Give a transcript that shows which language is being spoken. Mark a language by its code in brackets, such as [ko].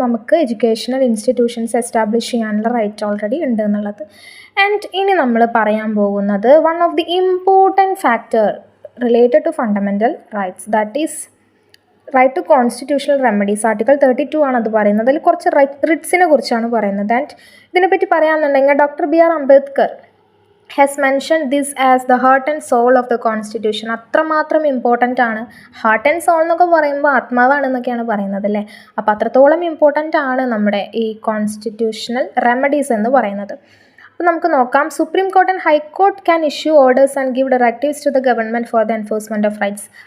[ml] നമുക്ക് educational institutions establish ചെയ്യാനുള്ള right already ഉണ്ട് എന്നുള്ളത്. [en] and [ml] ഇനി നമ്മൾ പറയാൻ പോകുന്നത് [en] One of the important factor related to fundamental rights, that is right to constitutional remedies. [ml] Article 32 ആണ് അത് പറയുന്നത്. അതിൽ കുറച്ച് റിട്സിനെ കുറിച്ചാണ് പറയുന്നത്. [en] and [ml] ഇതിനെപ്പറ്റി പറയാമെന്നുണ്ടെങ്കിൽ [en] Doctor BR Ambedkar has mentioned this as the heart and soul of the constitution. [ml] അത്രമാത്രം ഇമ്പോർട്ടൻ്റ് ആണ്. ഹാർട്ട് ആൻഡ് സോൾ എന്നൊക്കെ പറയുമ്പോൾ ആത്മാവാണെന്നൊക്കെയാണ് പറയുന്നത് അല്ലേ. അപ്പോൾ അത്രത്തോളം ഇമ്പോർട്ടൻ്റ് ആണ് നമ്മുടെ ഈ കോൺസ്റ്റിറ്റ്യൂഷണൽ റെമഡീസ് എന്ന് പറയുന്നത്. അപ്പോൾ നമുക്ക് നോക്കാം. [en] Supreme court and high court can issue orders and give directives to the government for the enforcement of rights.